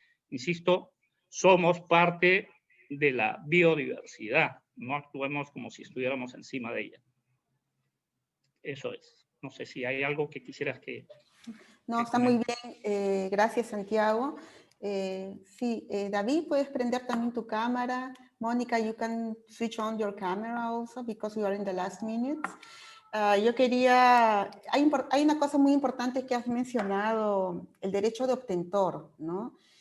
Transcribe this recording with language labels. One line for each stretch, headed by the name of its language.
Spanish: Insisto, somos parte de la biodiversidad, no actuemos como si estuviéramos encima de ella. Eso es. No sé si hay algo que quisieras que... No, está muy bien. Gracias, Santiago. Sí, David, puedes prender también tu cámara.
English: Mónica, you can switch on your camera also because we are in the last minutes.
Spanish: Yo quería, hay una cosa muy importante que has mencionado, el derecho de obtentor, ¿no?